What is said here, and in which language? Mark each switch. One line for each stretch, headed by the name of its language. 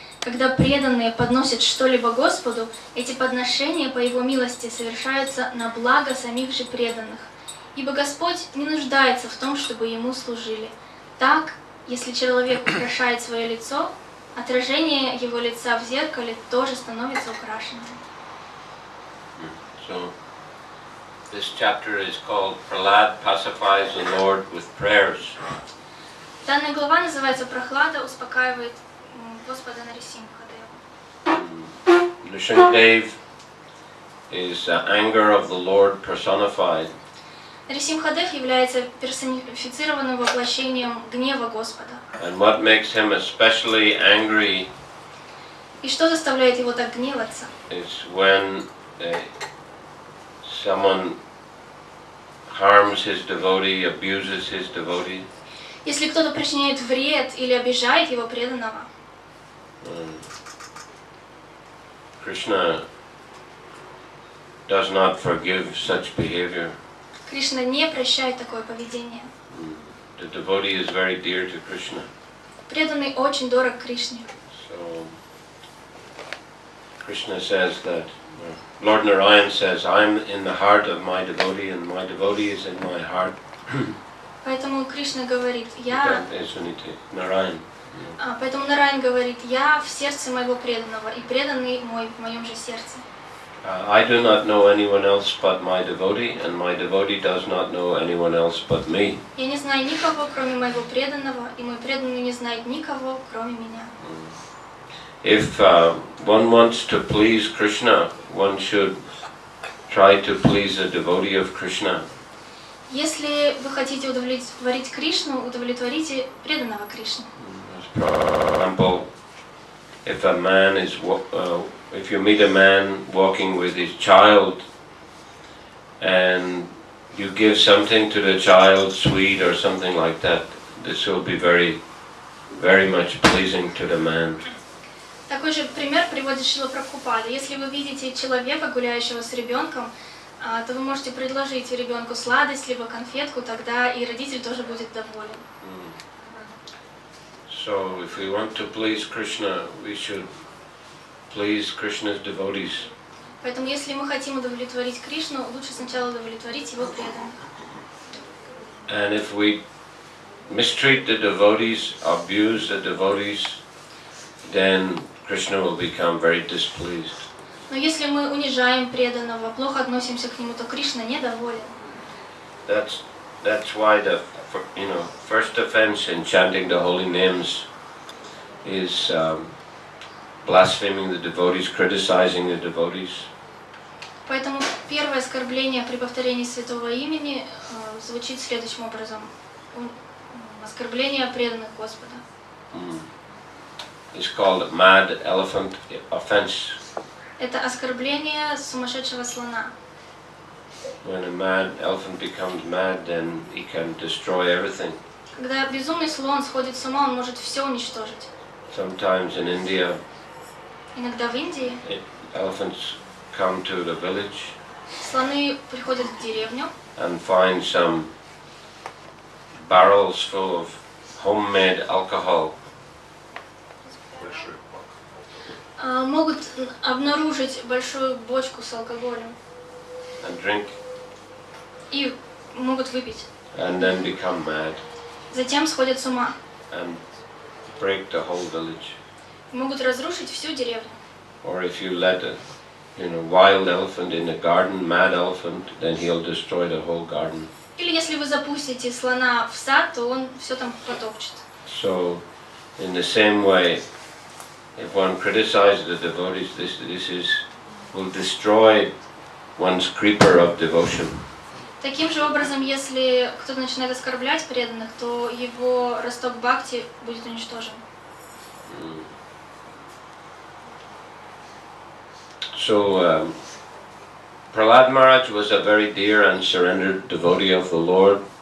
Russian: Когда преданные подносят что-либо Господу, эти подношения по Его милости совершаются на благо самих же преданных. Ибо Господь не нуждается в том, чтобы Ему служили. Так, если человек украшает свое лицо, отражение его лица в зеркале тоже становится украшенным.
English: So, this chapter is called Prahlad pacifies the Lord with prayers.
Russian: Данная глава называется «Прохлада успокаивает Господа Нарисимхадева».
English: Nrsimhadev is anger of the Lord personified.
Russian: Нарисимхадев является персонифицированным воплощением гнева Господа.
English: And what makes him especially angry
Russian: И что заставляет его так гневаться?
English: is when someone harms his devotee, abuses his devotee.
Russian: Если кто-то причиняет вред или обижает его преданного.
English: Krishna does not forgive such behavior.
Russian: Кришна не прощает такое поведение.
English: The devotee is very dear to Krishna.
Russian: Преданный очень дорог Кришне.
English: So Krishna says that Lord Narayan says, I'm in the heart of my devotee and my devotee is in my heart.
Russian: Поэтому Кришна говорит, я...
English: Narayan.
Russian: Поэтому Нараян говорит: я в сердце моего преданного, и преданный мой в моем же сердце.
English: I do not know anyone else but my devotee, and my devotee does not know anyone else but me.
Russian: Я не знаю никого, кроме моего преданного, и мой преданный не знает никого, кроме меня.
English: If one wants to please Krishna, one should try to please a devotee of Krishna.
Russian: Если вы хотите удовлетворить Кришну, удовлетворите преданного Кришны.
English: For example, if a man is if you meet a man walking with his child, and you give something to the child, sweet or something like that, this will be very, very much pleasing to the man.
Russian: Такой же пример приводит Шрила Прабхупада. Если вы видите человека, гуляющего с ребенком, то вы можете предложить ребенку сладость, либо конфетку, тогда и родитель тоже будет доволен.
English: So, if we want to please Krishna, we should please Krishna's devotees.
Russian: Поэтому, если мы хотим удовлетворить Кришну, лучше сначала удовлетворить его преданных.
English: And if we mistreat the devotees, abuse the devotees, then Krishna will become very displeased.
Russian: Но если мы унижаем преданного, плохо относимся к нему, то Кришна недоволен.
English: That's why the first offense in chanting the holy names is blaspheming the devotees, criticizing the devotees.
Russian: Поэтому первое оскорбление при повторении святого имени звучит следующим образом: оскорбление преданных Господа.
English: It's called mad elephant offense.
Russian: Это оскорбление сумасшедшего слона.
English: When a mad elephant becomes mad, then he can destroy everything.
Russian: Когда безумный слон сходит с ума, он может все уничтожить.
English: Sometimes in India,
Russian: иногда в Индии
English: elephants come to the village
Russian: слоны приходят в деревню
English: and find some barrels full of homemade alcohol.
Russian: Могут обнаружить большую бочку с алкоголем
English: And drink,
Russian: и могут выпить.
English: and then become mad
Russian: Затем сходят с ума
English: and break the whole village.
Russian: и могут разрушить всю деревню.
English: Or if you let a wild elephant in a garden, mad elephant, then he'll destroy the whole garden.
Russian: Или если вы запустите слона в сад, то он все там потопчет.
English: So, in the same way, if one criticizes the devotees, this will destroy one's creeper of devotion.
Russian: Таким же образом, если кто-то начинает оскорблять преданных, то его росток бхакти будет уничтожен.
English: So, Prahlad Maharaj was a very dear and surrendered devotee of the Lord.